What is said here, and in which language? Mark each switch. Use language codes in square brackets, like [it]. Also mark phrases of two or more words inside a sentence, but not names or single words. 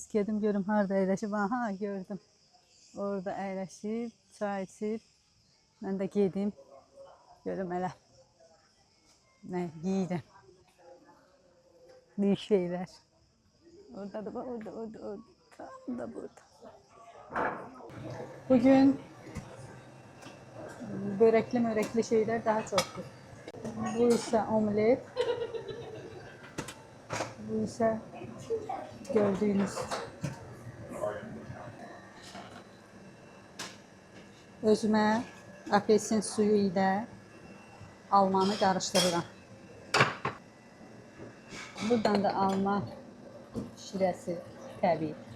[az] Gedim görüm harada əyləşib. Aha, gördüm. Orada əyləşib, çay içib. Mən də gedim. Görüm elə. Nə yiyirəm. Bir şeylər. Orada da, orada da burada. [tr] Bugün börekli şeyler daha çoktur. Bu ise omlet. Bu ise gördüğünüz [az] özümə apelsin suyu ilə almanı qarışdırıram. Buradan da alma şirəsi təbii.